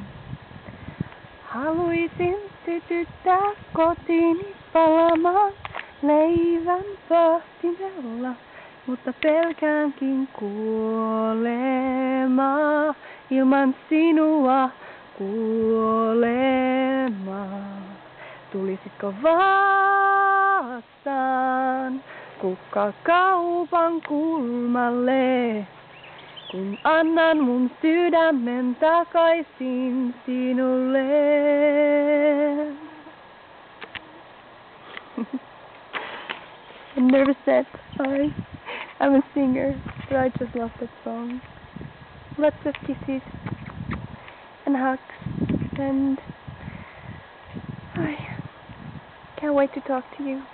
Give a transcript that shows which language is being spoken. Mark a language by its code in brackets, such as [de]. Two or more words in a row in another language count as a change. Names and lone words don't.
[fi] Haluisin sytyttää kotiini palamaan leivän pahtimella, mutta pelkäänkin kuolemaa, ilman sinua kuolemaa. Tulisitko vastaan Kukka kaupan kulmalle, kun annan mun sydämen takaisin sinulle? [en] I'm nervous that sorry. I'm a singer, but I just love that song. Lots of kisses and hugs, and I can't wait to talk to you.